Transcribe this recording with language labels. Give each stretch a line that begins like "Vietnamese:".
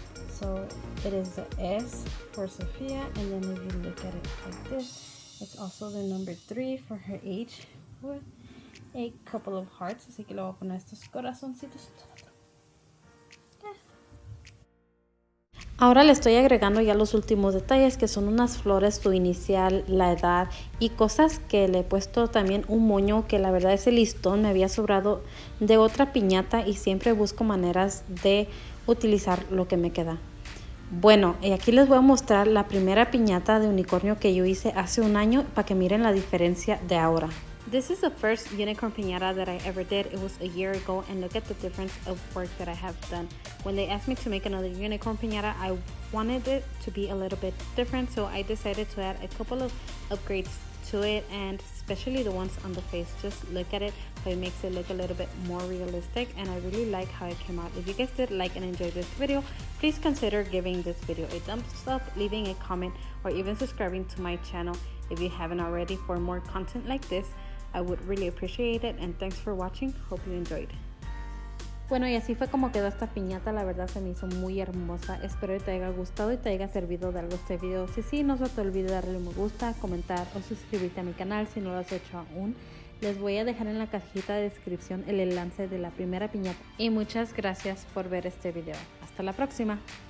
English: So it is the S for Sophia, and then if you look at it like this, it's also the number 3 for her age with a couple of hearts.
Spanish: Así que le voy a poner estos corazoncitos. Ahora le estoy agregando ya los últimos detalles, que son unas flores, su inicial, la edad y cosas que le he puesto también un moño, que la verdad ese listón me había sobrado de otra piñata y siempre busco maneras de utilizar lo que me queda. Bueno, y aquí les voy a mostrar la primera piñata de unicornio que yo hice hace un año para que miren la diferencia de ahora.
English: This is the first unicorn piñata that I ever did. It was a year ago, and look at the difference of work that I have done. When they asked me to make another unicorn piñata, I wanted it to be a little bit different, so I decided to add a couple of upgrades to it, and especially the ones on the face. Just look at it, so it makes it look a little bit more realistic, and I really like how it came out. If you guys did like and enjoy this video, please consider giving this video a thumbs up, leaving a comment, or even subscribing to my channel if you haven't already for more content like this. I would really appreciate it, and thanks for watching. Hope you enjoyed.
Spanish: Bueno, y así fue como quedó esta piñata. La verdad se me hizo muy hermosa. Espero que te haya gustado y te haya servido de algo este video. Si sí, no se te olvide darle un me gusta, comentar o suscribirte a mi canal si no lo has hecho aún. Les voy a dejar en la cajita de descripción el enlace de la primera piñata. Y muchas gracias por ver este video. Hasta la próxima.